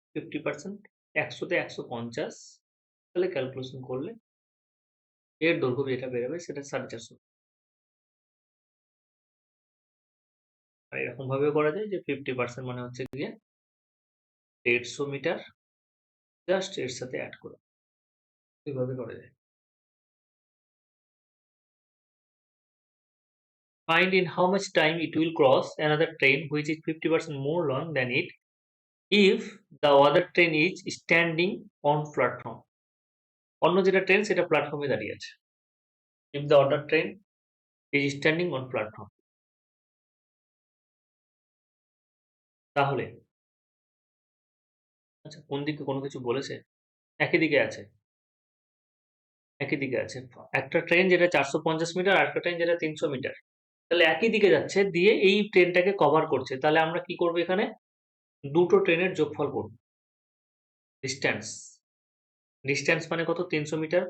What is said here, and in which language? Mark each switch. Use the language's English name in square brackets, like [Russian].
[Bangla] 50% 100 তে 150, তাহলে ক্যালকুলেশন করলে এর দৈর্ঘ্য যেটা বেরোবে সেটা 450। আর এরকম ভাবেও করা যায় যে 50% মানে হচ্ছে গিয়ে 150 মিটার, জাস্ট এর সাথে অ্যাড করে এইভাবে করা যায়। [English] Find in how much time it will cross another train which is 50% more long than it if the other train is standing on platform। [Bangla] অন্য যেটা ট্রেন সেটা প্ল্যাটফর্মে দাঁড়িয়ে আছে। [English] If the other train is standing on platform, [Bangla] তাহলে আচ্ছা কোন দিকে কোনো কিছু বলেছে? একই দিকে আছে, একই দিকে আছে। একটা ট্রেন যেটা 450 মিটার, আরেকটা ট্রেন যেটা 300 মিটার। তাহলে একই দিকে যাচ্ছে, দিয়ে এই ট্রেনটাকে কভার করছে। তাহলে আমরা কি করব এখানে? দুটো ট্রেনের যোগফল করব। ডিসট্যান্স। ডিসট্যান্স মানে কত? 300 মিটার।